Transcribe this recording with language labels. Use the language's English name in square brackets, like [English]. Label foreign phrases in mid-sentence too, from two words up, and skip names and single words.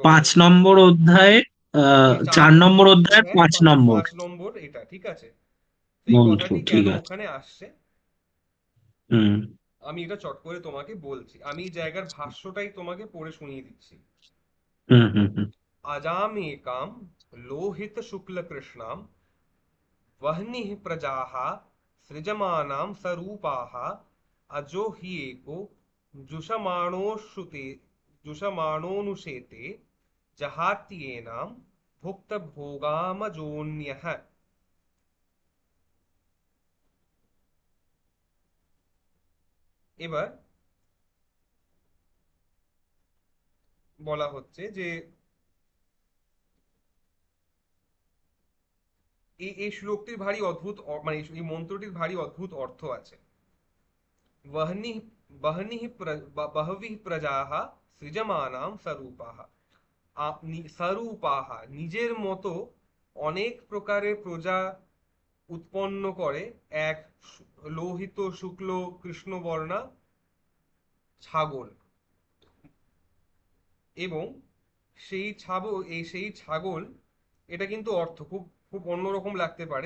[Bangla] 5 নম্বর অধ্যায়ে এই চার 4 নম্বর নম্বর অধ্যায়ের অধ্যায়ের 5 নম্বর 5 নম্বর এটা, ঠিক আছে? তো এই মন্ত্র, কথাটি ঠিক কেন আছে। ওখানে আসছে, হুম আমি এটা চট করে তোমাকে বলছি। আমি এই জায়গার ভাষ্যটাই তোমাকে পড়ে শুনিয়ে দিচ্ছি। হুম হুম হুম। [Sanskrit] अजामेकां लोहितशुक्लकृष्णां वह्निः प्रजाः सृजमानां सरूपाः अजो हि एको जुषमाणोषुते जुषमाणोनुशेते जहात्येनां भुक्तभोगामजोन्यः। [Bangla] এবার বলা হচ্ছে যে এই শ্লোকটির ভারী অদ্ভুত মানে এই মন্ত্রটির ভারী অদ্ভুত অর্থ আছে। [Sanskrit] वह्नि बहनिः बहविः प्रजाः সৃজমানাম স্বরূপাহ। [Bangla] স্বরূপাহ নিজের মতো অনেক প্রকারের প্রজা উৎপন্ন করে এক লোহিত শুক্ল কৃষ্ণবর্ণা ছাগল। এবং সেই ছাগল, এটা কিন্তু অর্থ খুব খুব অন্যরকম লাগতে পারে।